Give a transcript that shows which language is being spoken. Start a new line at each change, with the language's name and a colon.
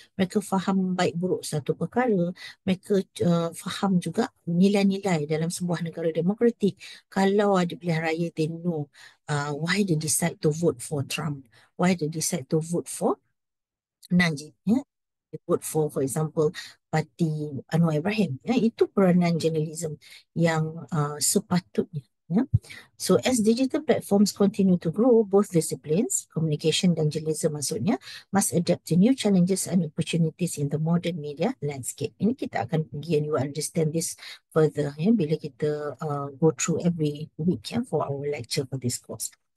Malay: Mereka faham baik buruk satu perkara. Mereka faham juga nilai-nilai dalam sebuah negara demokratik. Kalau ada pilihan raya,
English: they know why they decide to vote for Trump, why they decide to vote for Najib. Ya. They vote for example, parti Anwar Ibrahim.
Malay: Ya. Itu peranan journalism yang sepatutnya. Ya.
English: So as digital platforms continue to grow, both disciplines, communication dan journalism
Malay: maksudnya,
English: must adapt to new challenges and opportunities in the modern media landscape.
Malay: Ini kita akan pergi
English: and you will understand this further, ya,
Malay: bila kita
English: go through every week, ya, for our lecture for this course.